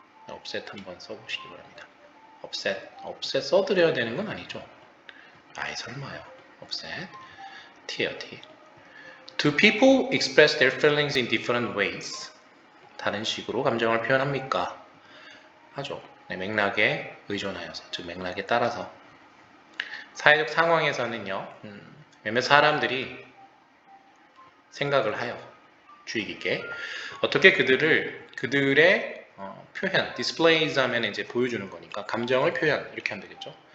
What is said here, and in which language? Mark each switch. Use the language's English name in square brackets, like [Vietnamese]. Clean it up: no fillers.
[Korean] upset 한번 써보시기 바랍니다. upset 써드려야 되는 건 아니죠. 아이 설마요. upset, T. [English] Do people express their feelings in different ways? [Korean] 다른 식으로 감정을 표현합니까? 하죠. 네, 맥락에 의존하여서, 즉 맥락에 따라서. 사회적 상황에서는요, 몇몇 사람들이 생각을 하여 주의 깊게 어떻게 그들의 표현, displays 하면 이제 보여주는 거니까 감정을 표현 이렇게 하면 되겠죠.